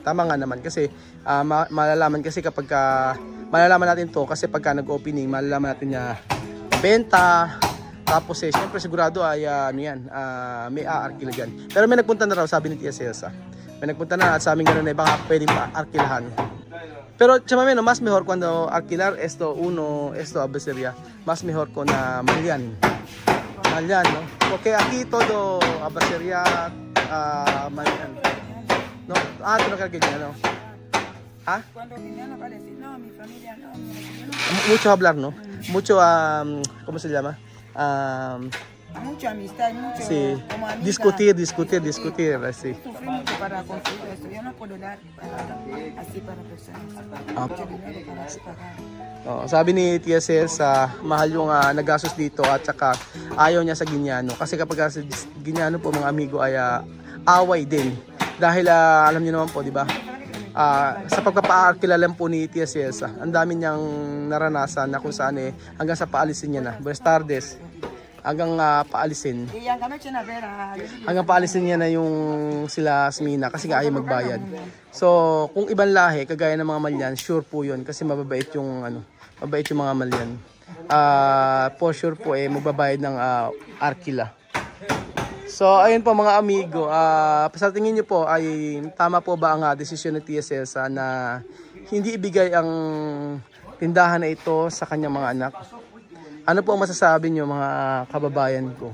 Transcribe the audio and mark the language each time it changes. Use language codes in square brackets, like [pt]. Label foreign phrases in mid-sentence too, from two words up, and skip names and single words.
[tl] Tama nga naman kasi malalaman kasi kapag malalaman natin to kasi pagka nag-opening malalaman natin niya benta. Tapos syempre sigurado ay may aarkila dyan. Pero may nagpunta na raw, sabi ni Tia Celsa. May nagpunta na at sa amin gano'n baka pwedeng paarkilahan. [es] Pero Chamame, no, mas mejor cuando alquilar esto abaseria, más mejor con Malian. Malian, no? Porque aquí todo abaseria Malian. No, tú no crees que ya, no? ¿Ah? Cuando Guineano va a decir, no, mi familia no, Mucho hablar, ¿no? Mucho, ¿cómo se llama? mucha amistad, mucho Sí, como amiga. discutir, así. Sufrí mucho para conseguir esto. Yo no puedo dar así para personas. Mucho dinero para pagar. [tl] Sabi ni Tia Celsa, mahal yung nagastos dito at saka ayaw niya sa Guineano. Kasi kapag sa Guineano po mga amigo ay away din. Dahil alam niyo naman po, di ba? Sa pagpapaarkila lang po ni Tia Celsa, ang dami niyang naranasan na kung saan hanggang sa paalisin niya na. [es] Buenas tardes. [tl] Hanggang paalisin. Hanggang paalisin niya na yung sila Smina kasi nga ayaw magbayad. So, kung ibang lahi, kagaya ng mga Malian, sure po yun kasi mababait yung mga Malian. [en] For sure [tl] po magbabayad ng arkila. So, ayun po mga amigo, sa tingin niyo po ay tama po ba ang desisyon ni Tia Celsa na hindi ibigay ang tindahan na ito sa kanyang mga anak? Ano po ang masasabi niyo mga kababayan ko?